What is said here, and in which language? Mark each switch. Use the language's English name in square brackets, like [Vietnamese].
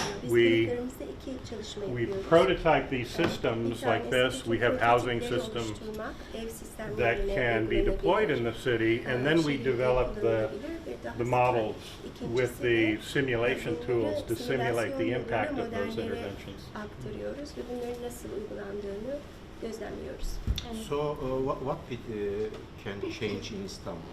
[English] We prototype these systems like this. We have housing systems that can be deployed in the city, and then we develop the models with the simulation tools to simulate the impact of those interventions. [Turkish] Aktarıyoruz ve bunların nasıl uygulandığını gözlemliyoruz. [English] So what can change in Istanbul?